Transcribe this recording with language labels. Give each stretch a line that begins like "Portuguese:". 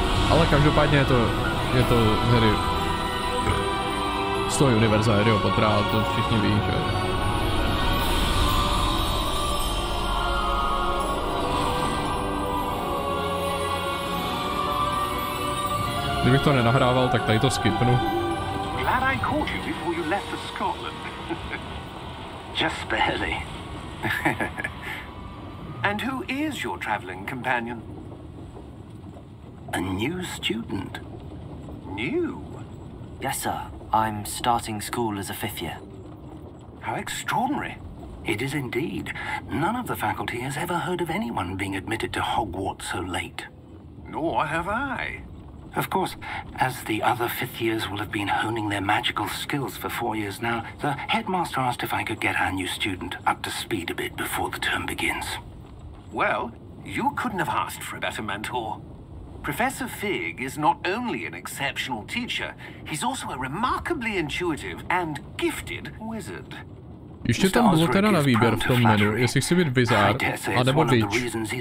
Czech: Ale každopádně je to Harry z toho univerza Harryho Pottera, to všichni ví, že? Kdybych to nenahrával, tak tady to skipnu.
English: Glad I caught you before you left for Scotland. Just barely. And who is your traveling companion? A new student. New? Yes, sir. I'm starting school as a 5th year. How extraordinary. It is indeed. None of the faculty has ever heard of anyone being admitted to Hogwarts so late. Nor have I. Of course, as the other 5th years will have been honing their magical skills for 4 years now, the headmaster asked if I could get our new student up to speed a bit before the term begins. Well, you couldn't have asked for a better mentor. Professor Fig is not only an exceptional teacher, he's also a remarkably intuitive and gifted wizard.
Czech: Ještě tam bylo teda na výběr v tom menu, jestli chci být Wizard, anebo Witch.